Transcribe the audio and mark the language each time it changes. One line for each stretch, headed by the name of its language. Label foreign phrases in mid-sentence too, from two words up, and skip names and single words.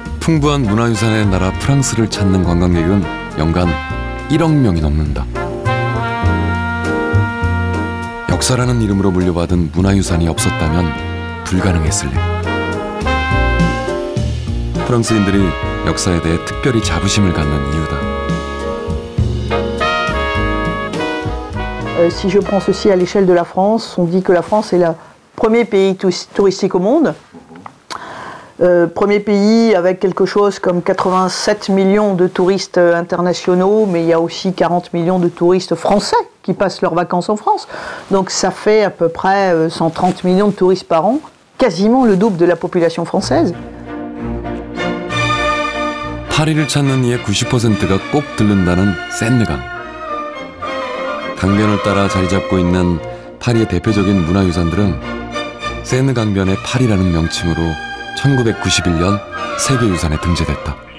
Korean: 풍부한 문화유산의 나라 프랑스를 찾는 관광객은 연간 1억 명이 넘는다. 역사라는 이름으로 물려받은 문화유산이 없었다면 불가능했을 일. 프랑스인들이 역사에 대해 특별히 자부심을 갖는 이유다.
French: Si je pense aussi à l'échelle de la France, on dit que la France est le premier pays touristique au monde. Premier pays avec quelque chose comme 87 millions de touristes internationaux, mais il y a aussi 40 millions de touristes français qui passent leurs vacances en France. Donc ça fait à peu près 130 millions de touristes par an, quasiment le double de la population française.
Korean: 파리를 찾는 이의 90%가 꼭 들른다는 샌느강. 강변을 따라 자리 잡고 있는 파리의 대표적인 문화유산들은 샌느강변의 파리라는 명칭으로 1991년 세계유산에 등재됐다.